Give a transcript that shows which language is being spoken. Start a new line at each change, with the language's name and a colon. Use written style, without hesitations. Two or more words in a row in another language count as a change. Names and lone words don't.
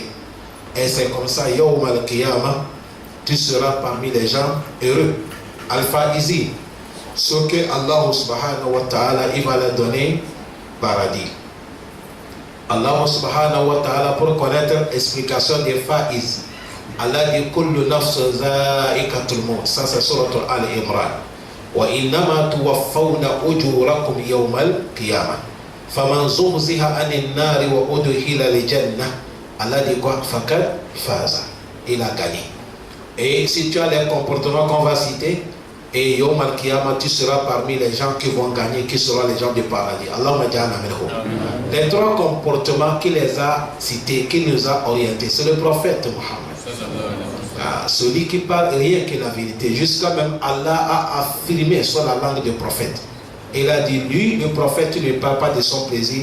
French: Et c'est comme ça,
Arabic: يوم القيامة,
French: tu seras parmi les gens heureux. Al-Faizi, ce que Allah
Arabic: سبحانه وتعالى,
French: il va leur donner paradis. Allah
Arabic: سبحانه وتعالى,
French: pour connaître l'explication des Faiz, Allah dit:
Arabic: كل نفس ذائقة الموت.
French: Ça c'est surat Al-Imran.
Arabic: وإنما توفون أجوركم يوم القيامة. فمن زحزح عن النار وأدخل الجنة.
French: Allah dit quoi?
Arabic: فقد فاز.
French: Il a gagné. Et si tu as les comportements qu'on va citer, et
Arabic: يوم القيامة,
French: tu seras parmi les gens qui vont gagner, qui seront les gens du paradis.
Arabic: اللهم اجعلنا منهم.
French: Les trois comportements qu'il les a cités, qu'il nous a orientés, c'est le prophète Mohammed. Celui qui parle rien que la vérité. Jusqu'à même Allah a affirmé sur la langue du prophète. Il a dit, lui, le prophète, il ne parle pas de son plaisir.